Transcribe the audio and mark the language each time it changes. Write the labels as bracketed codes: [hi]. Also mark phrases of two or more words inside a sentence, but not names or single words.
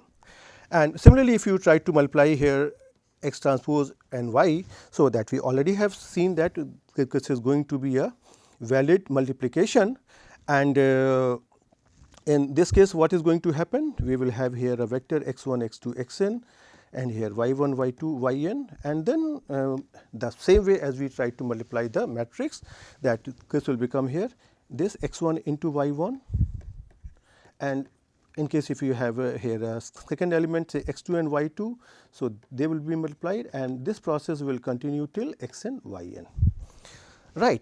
[en] And similarly, if you try to multiply here x transpose and y, so that we already have seen that this is going to be a valid multiplication, and in this case what is going to happen? We will have here a vector x1, x2, xn and here y1, y2, yn, and then the same way as we try to multiply the matrix, that this will become here this x1 into y1, and in case if you have here a second element say x2 and y2, so they will be multiplied and this process will continue till xn, yn, right.